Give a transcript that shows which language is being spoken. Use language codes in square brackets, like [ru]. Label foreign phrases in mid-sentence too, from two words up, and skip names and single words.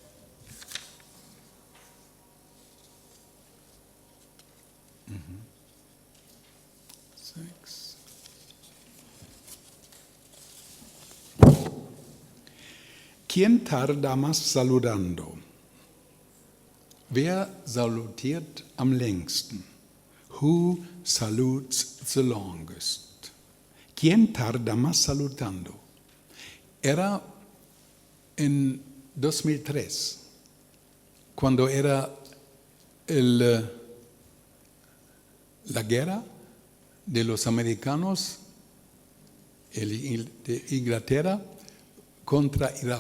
[es] ¿Quién tarda más saludando? [de] Wer salutiert am längsten? [en] Who salutes the longest? [es] ¿Quién tarda más saludando? Era en 2003, cuando era la guerra de los americanos de Inglaterra contra